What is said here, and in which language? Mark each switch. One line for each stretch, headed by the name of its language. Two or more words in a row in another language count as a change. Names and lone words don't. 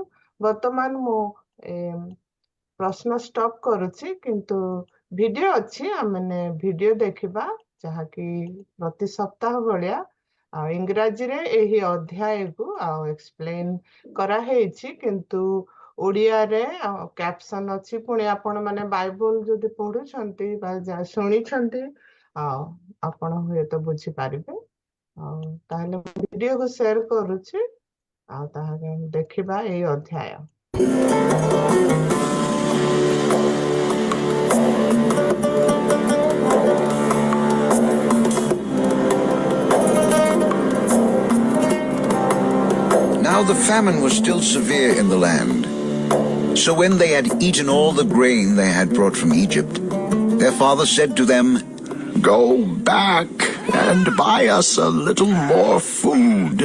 Odia: ବର୍ତ୍ତମାନ ମୁଁ ପ୍ରଶ୍ନ ଷ୍ଟପ୍ କରୁଛି, କିନ୍ତୁ ଭିଡିଓ ଅଛି, ଆମେ ଭିଡିଓ ଦେଖିବା, ଯାହାକି ପ୍ରତି ସପ୍ତାହ ଭଳିଆ ଇଂରାଜୀରେ ଏହି ଅଧ୍ୟାୟକୁ ଏକ୍ସପ୍ଲେନ କରାହେଇଛି, କିନ୍ତୁ ଓଡ଼ିଆରେ କ୍ୟାପସନ ଅଛି। ପୁଣି ଆପଣ ମାନେ ବାଇବଲ ଯଦି ପଢୁଛନ୍ତି ବା ଶୁଣିଛନ୍ତି ଆପଣ ହୁଏତ ବୁଝିପାରିବେ। ତାହେଲେ ଭିଡିଓକୁ ସେୟାର କରୁଛି, ତାହେଲେ ଦେଖିବା ଏଇ ଅଧ୍ୟାୟ।
English: Now the famine was still severe in the land. So when they had eaten all the grain they had brought from Egypt, their father said to them, "Go back and buy us a little more food."